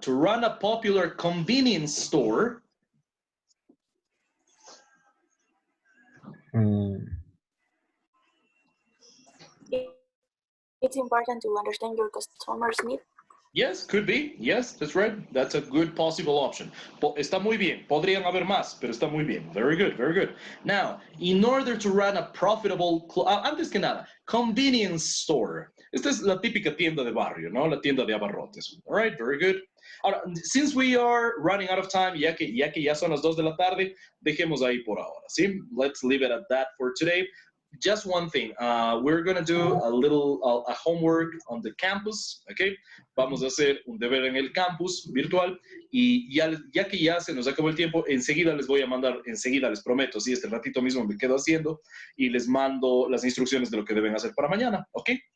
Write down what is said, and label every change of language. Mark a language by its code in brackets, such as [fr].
[en] To run a popular convenience store. It's important to understand your customers' needs. Yes, could be. Yes, that's right. That's a good possible option. [es] Está muy bien. Podrían haber más, pero está muy bien. [en] Very good, very good. Now, in order to run a profitable, [es] antes que nada, [en] convenience store. [es] Esta es la típica tienda de barrio, ¿no? La tienda de abarrotes. [en] All right, very good. [es] Ahora, [en] since we are running out of time, [es] ya que ya son las 2 de la tarde, dejemos ahí por ahora, ¿sí? [en] Let's leave it at that for today. Just one thing, we're going to do a little homework on the campus, okay? [es] Vamos a hacer un deber en el campus virtual y ya que ya se nos acabó el tiempo, enseguida les voy a mandar, enseguida les prometo, sí, este ratito mismo me quedo haciendo y les mando las instrucciones de lo que deben hacer para mañana, ¿ok?